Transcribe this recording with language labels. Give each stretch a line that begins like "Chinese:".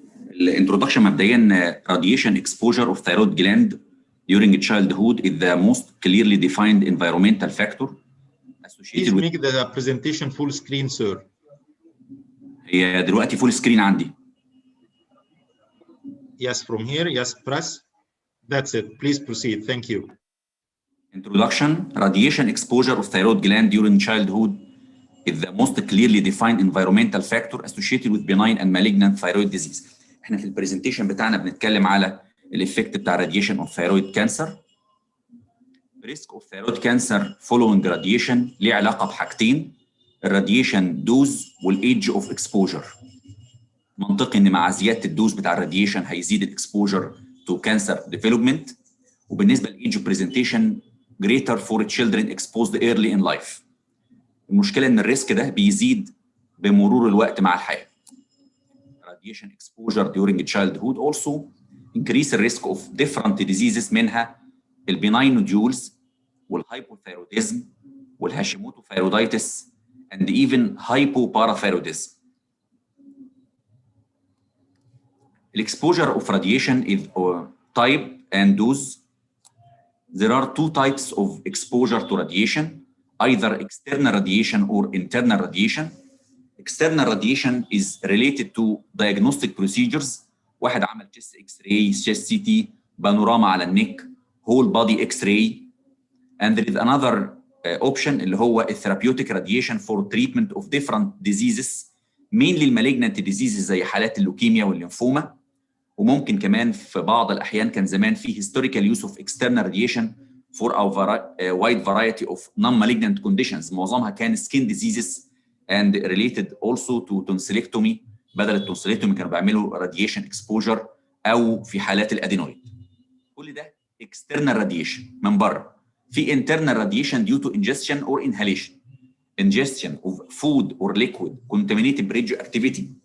Arabic: الانترودكشن مبدئيا
English: radiation exposure of thyroid gland during childhood is the most clearly defined environmental factor Please make the presentation full screen, sir.
Arabic: هي دلوقتي فول سكرين عندي.
English: Yes, from here. Yes, press. That's it. Please proceed. Thank you. Introduction: radiation exposure of thyroid gland during childhood is the most clearly defined environmental factor associated with benign and malignant thyroid disease.
Arabic: احنا في البرزنتيشن بتاعنا بنتكلم على الافكت بتاع
English: radiation of thyroid cancer. risk of thyroid cancer following radiation
Arabic: ليه علاقه بحاجتين:
English: الراديشن دوز والايدج of exposure. منطقي ان مع زياده الدوز بتاع الراديشن هيزيد الاكسبوجر تو كانسر ديفلوبمنت، وبالنسبه للايدج presentation greater for children exposed early in life.
Arabic: المشكله ان الريسك ده بيزيد بمرور الوقت مع الحياه.
English: radiation exposure during childhood also increase the risk of different diseases منها البيناين nodules والهايبوثايروديزم والهاشيموتو thyroiditis and even hypoparathyroidism. Exposure of radiation is type and dose. There are two types of exposure to radiation, either external radiation or internal radiation. External radiation is related to diagnostic procedures.
Arabic: واحد عمل
English: chest X-ray, chest CT,
Arabic: بانوراما على النك,
English: whole body X-ray. And there is another option
Arabic: اللي هو
English: therapeutic radiation for treatment of different diseases, mainly malignant diseases
Arabic: زي حالات اللوكيميا والليمفوما. وممكن كمان في بعض الأحيان كان زمان في
English: historical use of external radiation for a wide variety of non-malignant conditions.
Arabic: معظمها كان
English: skin diseases and related also to tonsillectomy.
Arabic: بدل التونسيلكتومي كانوا بيعملوا
English: radiation exposure
Arabic: أو في حالات الأدينويد. كل ده
English: external radiation
Arabic: من بره.
English: في internal radiation due to ingestion or inhalation. Ingestion of food or liquid contaminated radioactivity.